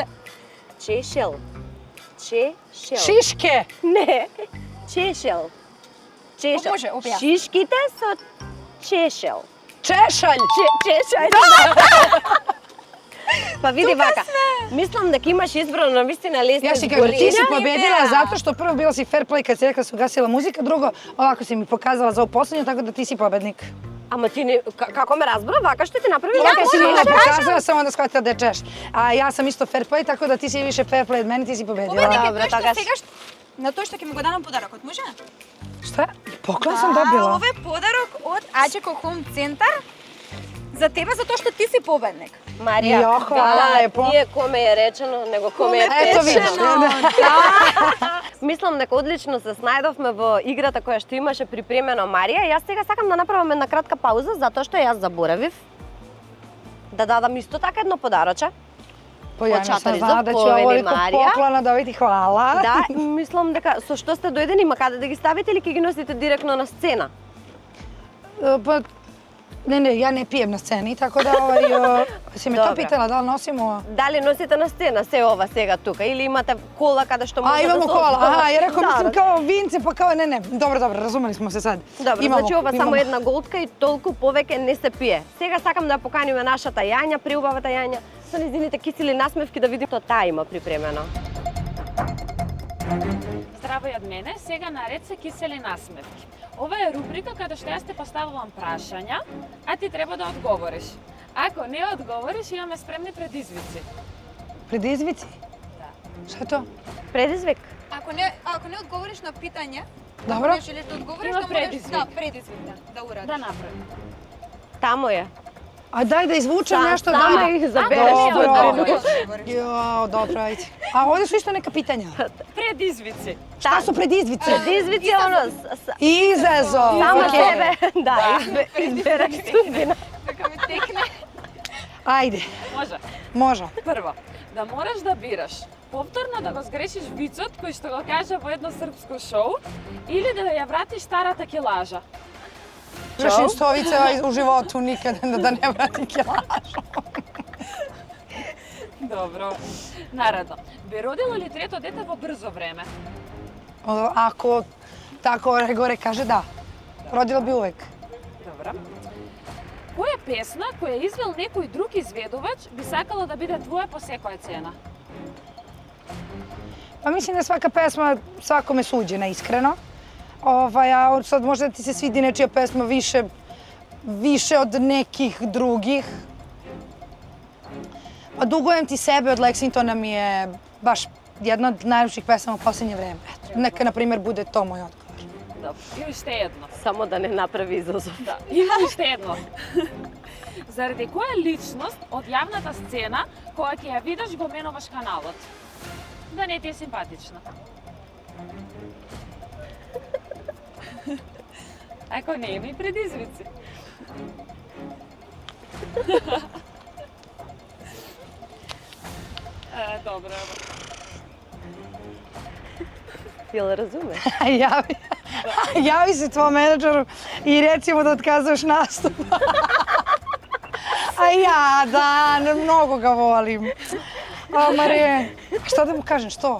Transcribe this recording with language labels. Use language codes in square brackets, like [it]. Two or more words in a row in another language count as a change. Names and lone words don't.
[mk] Чешел. Чешел. [sr] Šiške. [mk] Не. Чешел. Чешел. Може, објасни. Шишките со чешел. [sr] Češalj. [mk] Чешај. Па види вака. Мислам дека имаш избрано на вистина лесни [sr] Ja si kažem, ti si Gorina. pobedila zato što prvo bila si [en] fair play [sr] kad si rekla da su gasila muzika, drugo ovako si mi pokazala za ovo poslednje, tako da ti si pobednik. [mk] Ама ти не како ме разбра, вака што ти направи [sr] Ovako [mk] вака [sr] si [mk] си [sr] mi [mk] ми [sr] pokazala, samo da shvatila da je češ. A ja sam isto [en] fair play, [sr] tako da ti si više [en] fair play [sr] od mene, ti si pobedila. [mk] Победник е Добре, тој што тогаш. сега на тој што ќе ми го дадам подарокот, може? [sr] Šta? Poklon sam dobila. [mk] Ова е подарок од Аџеко Home Центар за тебе, затоа што ти си победник. Марија, [sr] Jo, hvala lepo. Nije kome je rečeno, nego kome je Eto vidiš. pečeno. [mk] Мислам дека одлично се снајдовме во играта која што имаше припремено Марија. Јас сега сакам да направам една кратка пауза, затоа што јас заборавив да дадам исто така едно подароче. [sr] Pa ja nisam Počatari znala za da ću poveli ovoliko Marija. poklona dobiti, hvala. [mk] Да, мислам дека со што сте дојдени, има каде да ги ставите или ќе ги носите директно на сцена? [sr] Pa, ne, ja ne pijem na sceni, tako da si me to Dobro. pitala, da li nosimo? [mk] Дали носите на сцена се ова сега тука или имате кола каде што може [sr] A, [mk] да [sr] imamo [mk] се [sr] kola, aha, ja rekao, [mk] Да, [sr] mislim [mk] да. [sr] kao vince, pa kao ne, dobro, razumeli smo se sad. [mk] Добро, [sr] Imamo, [mk] значи ова само [sr] imamo. [mk] една голтка и толку повеќе не се пие. Сега сакам да поканиме нашата Јања, преубавата Јања, со незините кисели насмевки да видим што таа има припремено. Здраво и од мене, сега наред се кисели насмевки. Ова е рубрика каде што јас те поставувам прашања, а ти треба да одговориш. Ако не одговориш, имаме спремни предизвици. [sr] Predizvici? Šta je to? [mk] Предизвик. [sr] Ако не одговориш на питање, Dobro. не желиш да одговориш, [mk] Има [sr] да можеш [mk] предизвик. [sr] да предизвик да урадиш. [mk] Да направи. [sr] Тамо е. A daj da izvučem nešto Сама dalje. их забереш Dobro. од Одговориш. Jo, dobro, ajde. A ovdje su isto neka pitanja. [mk] Предизвици. [sr] Šta su predizvici? [mk] Предизвици е оно. [sr] Izazov. [mk] Само [sr] Okej. [mk] себе. Да, избереш судбина. Дека ми текне. [sr] Ajde, [mk] Може. [sr] može. [mk] Прво, да мораш да бираш повторно да го згрешиш вицот кој што го кажа во едно српско шоу или да ја вратиш старата килажа. [sr] Još stovice u životu nikada da ne vrati kilažu. [mk] Добро. Наредно, би родила ли трето дете во брзо време? [sr] Ako tako gore kaže da. Rodila bi uvek. [mk] Добро. Кој е песна која извел некој друг изведувач би сакала да биде твоја по секоја цена? [sr] Pa mislim da je svaka pesma svakome suđena iskreno. A sad možda ti se svidi nečija pesma više od nekih drugih. Pa Dugujem ti sebe od Lexingtona mi je baš jedna od najljepših pesama u posljednje vreme. Neka, na primjer, bude to moj odgovor. Dobro, [mk] и уште едно. Само да не направи изазов. Да, има уште едно. Заради која личност од јавната сцена, која ќе ја видиш, го менуваш каналот? Да не ти е симпатична. Ако не, има и предизвици. Добро. [sr] Jel razume? Javi se tvojom menadžeru i reci mu da otkazuješ nastup. A ja, da, mnogo ga volim. A Marije, šta da mu kažem, što?